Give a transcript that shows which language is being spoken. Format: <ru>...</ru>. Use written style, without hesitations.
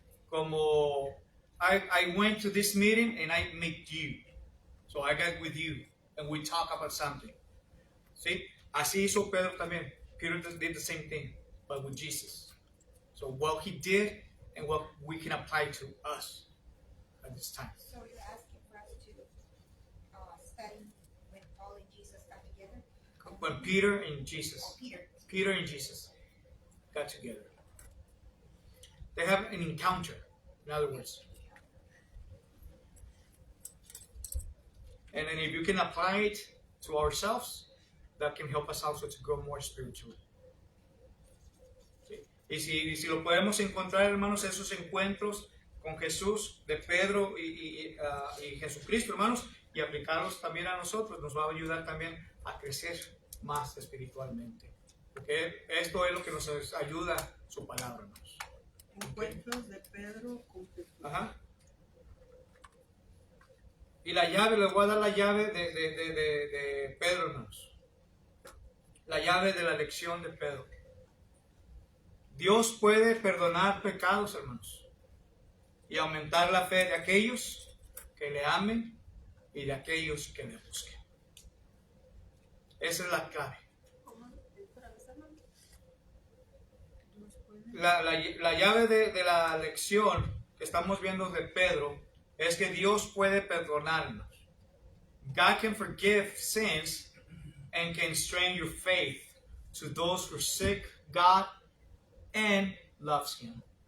<en>Como I went to this meeting and I met you, so I got with you and we talk about something.</en> <es>See, así hizo Pedro también.</es> <en>Peter did the same thing, but with Jesus. So what he did and what we can apply to us at this time. So you're asking for us to study when Paul and Jesus got together? When Peter and Jesus, Oh, Peter. Peter and Jesus got together, they have an encounter. In other words, and then if you can apply it to ourselves, that can help us also to grow more spiritually.</en> <es>¿Sí? Y si lo podemos encontrar, hermanos, esos encuentros con Jesús, de Pedro y Jesucristo, hermanos, y aplicarlos también a nosotros, nos va a ayudar también a crecer más espiritualmente. Porque esto es lo que nos ayuda su palabra, hermanos. Encuentros de Pedro con Jesús. Ajá. Y la llave, les voy a dar la llave de Pedro, hermanos. La llave de la lección de Pedro. Dios puede perdonar pecados, hermanos, y aumentar la fe de aquellos que le amen y de aquellos que le busquen. Esa es la clave. La llave de la lección que estamos viendo de Pedro es que Dios puede perdonarnos.</es> <en>God can forgive sins and can strengthen your faith to those who seek God and loves Him.</en>